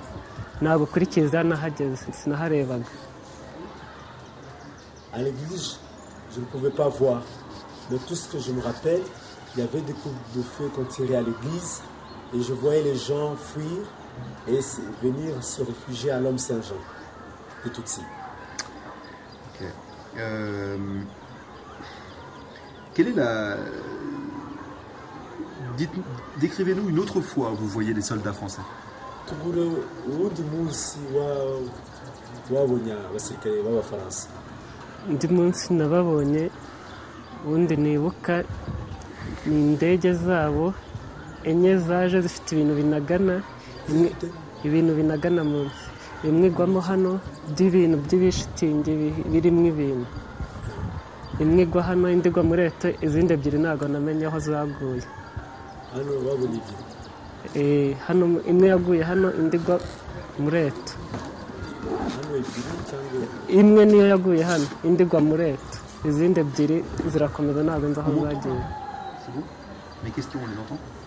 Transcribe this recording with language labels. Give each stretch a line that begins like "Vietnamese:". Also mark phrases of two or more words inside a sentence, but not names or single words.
Kinyarwanda: ntabwo kuri kiliziya nahageze, sinaharebaga.
French: À l'église, je ne pouvais pas voir. Mais tout ce que je me rappelle, il y avait des coups de feu qu'on tirait à l'église et je voyais les gens fuir et venir se réfugier à l'homme Saint-Jean et Tutsi. Ok. Quelle est Décrivez-nous une autre fois où vous voyez les soldats français.
Kinyarwanda: Tugure uwundi munsi wabonye abasirikare b'abafaransa. undi munsi nababonye, ubundi nibuka ni indege zabo enye zaje zifite ibintu binagana munsi, imwe igwamo hano by'ibintu by'ibishitingi birimo ibintu, imwe igwa hano indi igwa muri Eto, izindi ebyiri ntabwo namenye aho zaguye. Hano babonye ibyo? Hano imwe yaguye hano, indi igwa muri Eto. Hano ebyiri cyangwa imwe niyo yaguye hano, indi igwa muri Eto, izindi ebyiri zirakomeza ntabwo nzi aho zagiye.
French: C'est bon? Mes questions, on les entend?